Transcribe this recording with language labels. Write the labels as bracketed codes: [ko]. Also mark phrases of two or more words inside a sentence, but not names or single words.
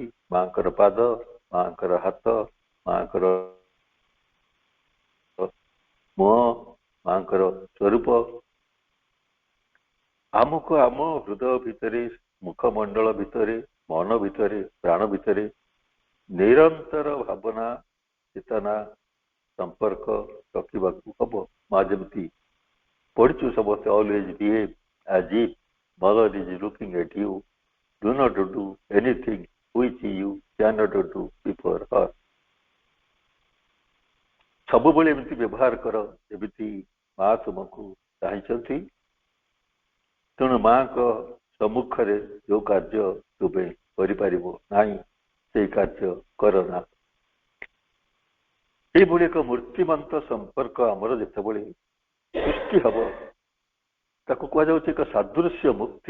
[or] ମାଙ୍କର ପାଦ, ମାଙ୍କର ହାତ, ମାଙ୍କର ମୁହଁ, ମାଙ୍କର ସ୍ୱରୂପ ଆମକୁ ଆମ ହୃଦୟ ଭିତରେ, ମୁଖମଣ୍ଡଳ ଭିତରେ, ମନ ଭିତରେ, ପ୍ରାଣ ଭିତରେ ନିରନ୍ତର ଭାବନା, ଚେତନା, ସମ୍ପର୍କ ରଖିବାକୁ ହବ। ମା ଯେମିତି ପଢିଛୁ ସମସ୍ତେ, [en] always behave as if mother is looking at you. Do not do anything which you cannot do before her. [or] ସବୁବେଳେ ଏମିତି ବ୍ୟବହାର କର, ଯେମିତି ମା ତୁମକୁ ଚାହିଁଛନ୍ତି। ତେଣୁ ମାଙ୍କ ସମ୍ମୁଖରେ ଯୋଉ କାର୍ଯ୍ୟ ତୁମେ କରିପାରିବ ନାହିଁ ସେଇ କାର୍ଯ୍ୟ କର ନା। ଏଇଭଳି ଏକ ମୂର୍ତ୍ତିମନ୍ତ ସମ୍ପର୍କ ଆମର ଯେତେବେଳେ ସୃଷ୍ଟି ହବ ତାକୁ କୁହାଯାଉଛି ଏକ ସାଦୃଶ୍ୟ ମୁକ୍ତି।